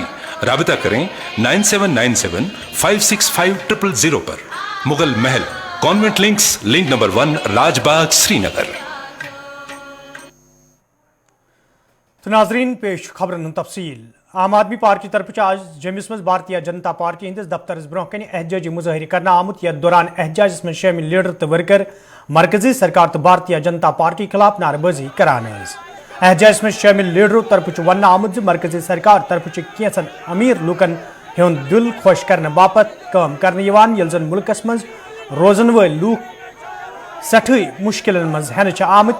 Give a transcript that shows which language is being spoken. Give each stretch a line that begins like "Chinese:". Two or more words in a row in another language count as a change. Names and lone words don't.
Hindi: राबिता करें 9797565000 पर। मुगल महल, कॉन्वेंट लिंक्स, लिंक नंबर 1, राजबाग, श्रीनगर।
Kashmiri: तो नाजरीन पेश खबरन तफसील। आम आदमी पार्टी तरफ आज जमिस मज भारतीय जनता पार्टी हंदिस दफ्तर ब्रोह कन एहजाजी मुजाहरी करना आमुत। यथ दौरान एहजाज में शामिल लीडर तो वर्कर मरकजी सरकार तो भारतीय जनता पार्टी खिलाफ नारेबाजी करान। एहजाज में शामिल लीडरों तरफ वन आमुत मरकजी सरकार तरफ कैसन अमीर लूकन हुंद दिल खुश करने बापत काम करने यल जन मुल्कस मज रोजन वल लूक सठई मुश्किलन मज हेन आमत।